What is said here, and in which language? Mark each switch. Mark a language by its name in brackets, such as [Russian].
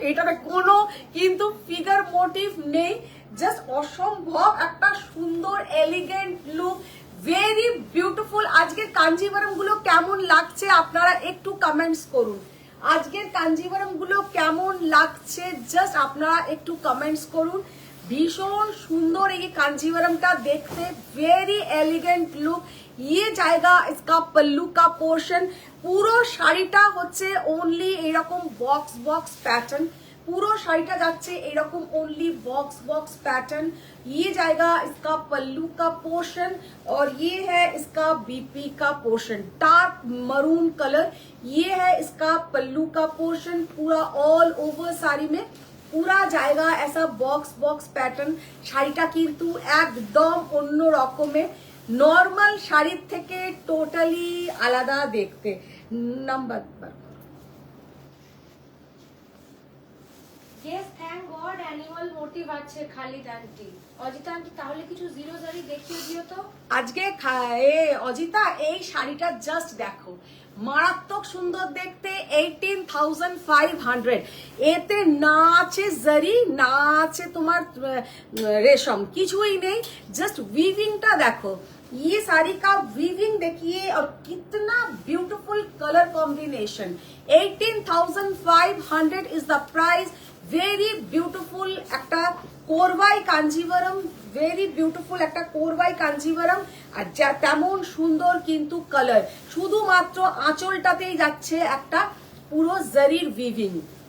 [Bangla] এইটাতে কোনো কিন্তু ফিগার মোটিভ নেই, জাস্ট অসম্ভব একটা সুন্দর এলিগেন্ট লুক, ভেরি বিউটিফুল। আজকের কাঞ্জিভারম গুলো কেমন লাগছে আপনারা একটু কমেন্টস করুন। আজকের কাঞ্জিভারম গুলো কেমন লাগছে জাস্ট আপনারা একটু কমেন্টস করুন। ভীষণ সুন্দর এই कांजीवरम देखते, [English] Very elegant look. [Hindi] ये जाएगा इसका पल्लू का पोर्शन, [Bangla] পুরো শাড়িটা হচ্ছে ओनली এরকম বক্স বক্স প্যাটার্ন, पूरा শাড়িটা যাচ্ছে এরকম ओनली बॉक्स बॉक्स पैटर्न। [Hindi] ये जाएगा इसका पल्लू का पोर्शन और ये है इसका बीपी का पोर्शन, डार्क मरून कलर। ये है इसका पल्लू का पोर्शन, पूरा ऑल ओवर साड़ी में पूरा जाएगा ऐसा बॉक्स बॉक्स पैटर्न। [Bangla] শাড়িটা কিন্তু একদম অন্য রকমের, নরমাল শাড়ির থেকে টোটালি আলাদা দেখতে। Number [English] Yes, thank God animal motive আছে Khalid aunty. [Bangla] অজিতা আন্টি তাহলে কিছু জিরো জারি দেখিয়ে দিও তো। আজকে অজিতা এই শাড়িটা জাস্ট দেখো, মারাত্মক সুন্দর দেখতে, 18,500। এতে না আছে জারি, না আছে তোমার রেশম, কিছুই নেই, জাস্ট উইভিংটা দেখো, [Hindi] ये साड़ी का वीविंग देखिए और कितना beautiful colour combination. [English] 18,500 is the price. [Bangla] Very beautiful একটা কোরবাই কাঞ্জিভারম, ভেরি বিউটিফুল একটা কোরবাই কাঞ্জিভারম, আর যা তেমন সুন্দর কিন্তু কালার। শুধুমাত্র আঁচলটাতেই যাচ্ছে একটা পুরো জারির উইভিং।